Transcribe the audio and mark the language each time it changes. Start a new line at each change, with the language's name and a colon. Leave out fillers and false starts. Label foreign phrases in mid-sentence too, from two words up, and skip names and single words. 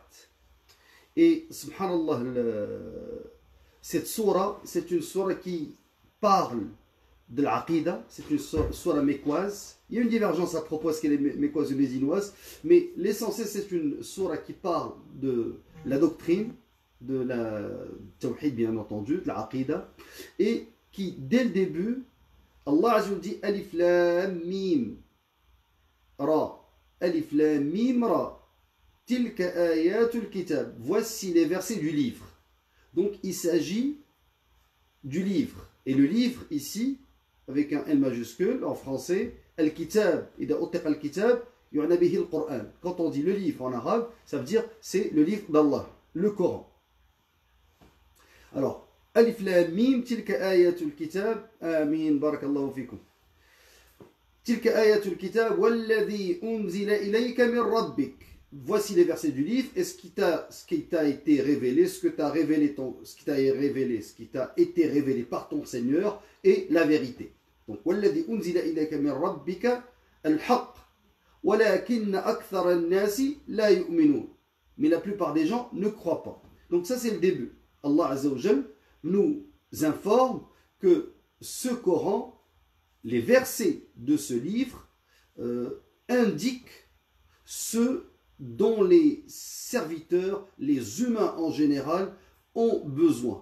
French: Et subhanallah, cette surah, c'est une surah qui parle de l'aqida, c'est une surah mécoise. Il y a une divergence à propos est-ce qu'elle est mécoise ou médinoise, mais l'essentiel, c'est une surah qui parle de la doctrine, de la tawhid bien entendu, de l'aqida, et qui dès le début,
Arabic: الله عز وجل
French: dit
Arabic: ألف لام ميم را، ألف لام ميم را، تلك آيات الكتاب,
French: voici les versets du livre. Donc il s'agit du livre, et le livre ici avec un L majuscule en français,
Arabic: الكتاب، إذا أطلق الكتاب، يعنى به القرآن.
French: Quand on dit le livre en arabe, ça veut dire c'est le livre d'Allah, le Coran. Alors,
Arabic: ألف لام ميم، تلك آيات الكتاب، آمين، بارك الله فيكم. تلك آيات الكتاب، والذي أنزل إليك من ربك.
French: Voici les versets du livre, et ce qui t'a été révélé, ce qui t'a été révélé par ton Seigneur est la vérité. Donc,
Arabic: والذي أنزل إليك من ربك الحق، ولكن أكثر الناس لا يؤمنون.
French: Mais la plupart des gens ne croient pas. Donc ça c'est le début.
Arabic: الله عز وجل
French: nous informe que ce Coran, les versets de ce livre, indiquent ce dont les serviteurs, les humains en général, ont besoin.